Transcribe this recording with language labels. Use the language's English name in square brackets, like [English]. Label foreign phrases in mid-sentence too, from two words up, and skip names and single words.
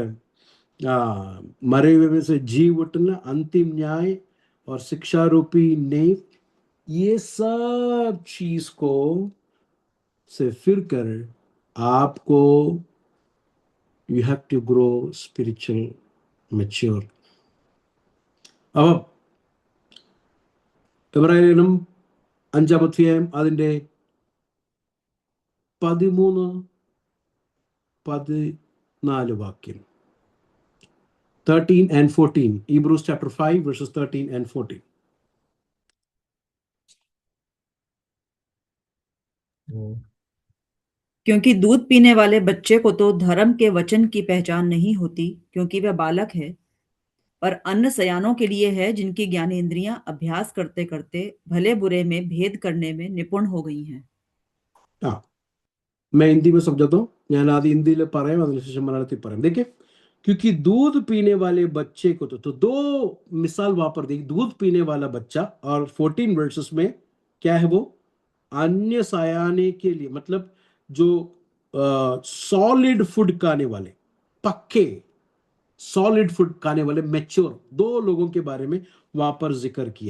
[Hindi] मरे हुए में से जी उठना, अंतिम न्याय और शिक्षा रूपी नेव. ये सब चीज को से फिर कर आपको [English] you have to grow spiritual mature. [Hindi] अब [Malayalam] എബ്രായലേഖനം 5-ാം അധ്യായം അതിൻ്റെ 13-14 വാക്യം. [English] 13 and 14. Hebrews chapter 5 verses 13 and 14. [Hindi] क्योंकि दूध पीने वाले बच्चे को तो धर्म के वचन की पहचान नहीं होती, क्योंकि वह बालक है, पर अन्न सयानों के लिए है, जिनकी ज्ञानेंद्रियां अभ्यास करते करते भले बुरे में भेद करने में निपुण हो गई हैं. मैं हिंदी में समझाता हूँ. [Malayalam] ഞാൻ ആദ്യം ഹിന്ദിയിൽ പറയാം, അതിനുശേഷം മലയാളത്തിൽ പറയാം. [Hindi] देखिए, क्योंकि दूध पीने वाले बच्चे को तो दो मिसाल वहां पर देखिए. दूध पीने वाला बच्चा और 14 वर्सेस में क्या है? वो अन्य सयाने के लिए, मतलब जो [English] solid food [Hindi] खाने वाले, पक्के [English] solid food [Hindi] खाने वाले मैच्योर, दो लोगों के बारे में वहां पर जिक्र किया.